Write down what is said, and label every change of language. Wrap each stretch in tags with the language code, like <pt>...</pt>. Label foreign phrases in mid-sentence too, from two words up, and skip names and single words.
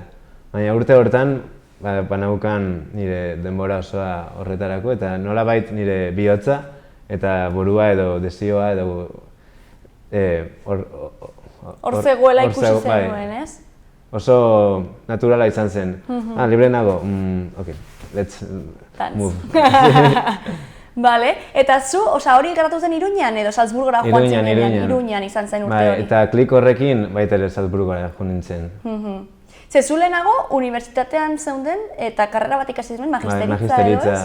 <eu>Baina urte hortan banaukan nire denbora osoa horretarako eta nolabait nire bihotza eta burua edo desioa edo hor zegoela ikusi zenuen, ez? Oso naturala izan zen. Libre nago,</eu> <en>ok, let's move.</en> <eu>Bale, eta zu, hori gertatu zen Iruñan edo Salzburgora joan zen Iruñan izan zen urte hori? Eta klik horrekin baita ere Salzburgora joan nintzen. Ze zu lehenago, unibertsitatean zeunden eta karrera bat ikasi zenuen, magisteritza edo ez?</eu>